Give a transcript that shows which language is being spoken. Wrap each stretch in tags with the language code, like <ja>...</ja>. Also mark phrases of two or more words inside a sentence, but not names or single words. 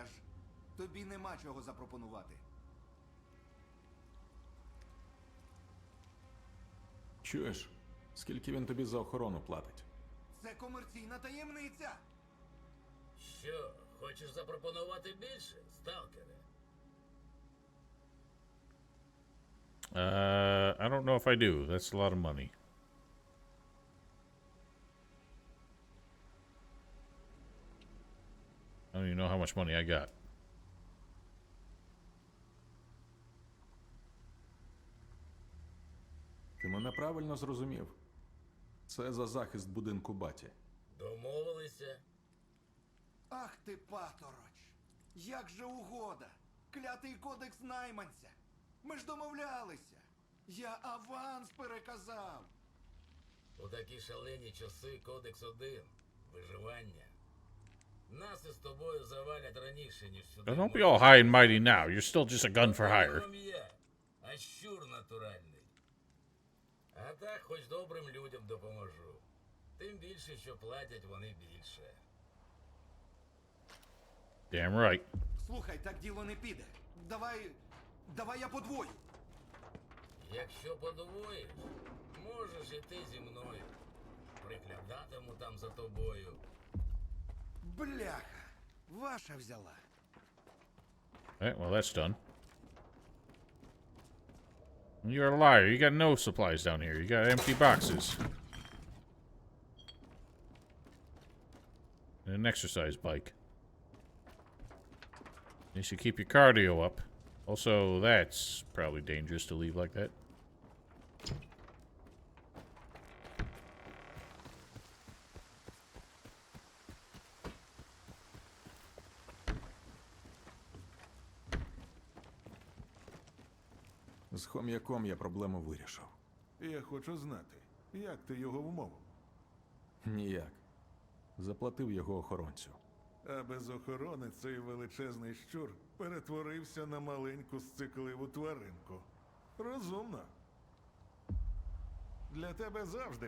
<uk>Тобі нема чого запропонувати. Чуєш, скільки він тобі за охорону платить? Це комерційна таємниця. Що, хочеш запропонувати більше, сталкере?</uk> <en>I don't know if I do. That's a lot of money. I don't even know how much money I got.</en> <uk>Ти мене правильно зрозумів. Це за захист будинку баті. Домовилися? Ах ти, патороч! Як же угода! Клятий кодекс найманця! Ми ж домовлялися! Я аванс переказав! У такі шалені часи кодекс 1 – виживання. Нас із тобою завалять раніше, ніж сюди.</uk> <en>Now, don't be all high and mighty now. You're still just a gun for hire.</en> <uk>Я, а щур натуральний. А так хоч добрим людям допоможу. Тим більше, що платять вони більше.</uk> <en>Damn right.</en> <uk>Слухай, так діло не піде. Давай я подвою. Якщо подвоїш, можеш іти зі мною. Приглядатиму там за тобою. Бляха, ваша взяла.</uk> <en>Alright, well, that's done. You're a liar. You got no supplies down here. You got empty boxes. And an exercise bike. You should keep your cardio up. Also, that's probably dangerous to leave like that.</en> <uk>З хом'яком я проблему вирішив. Я хочу знати, як ти його вмовив? Ніяк. Заплатив його охоронцю. А без охорони цей величезний щур перетворився на маленьку сцикливу тваринку. Розумно. Для тебе завжди</uk>